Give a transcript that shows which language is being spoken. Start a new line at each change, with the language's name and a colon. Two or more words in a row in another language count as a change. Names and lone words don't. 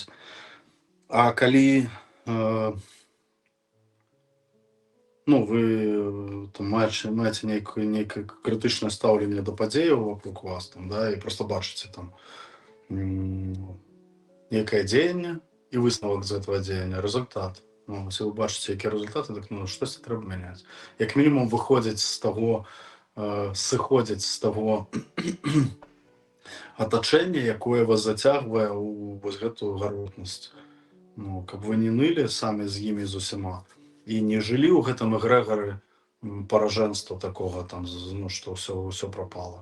Belarusian: А калі ну, вы там маеце нейкае крытычнае стаўленне да падзеяў вакол вас, там, да, і проста бачыце там нейкае дзеянне і высновак з гэтага дзеяння, результат. Ну, если вы бачыце, якія результаты, так, ну, штосьці трэба мяняць. Як мінімум выходзіць з таго, сыходзіць з таго атачэння, якое вас зацягвае ў вось гэтую гаротнасць. Ну, каб вы не нылі самі з імі з усіма і не жылі ў гэтым эгрэгары паражэнства такога, там, ну, што ўсё прапала.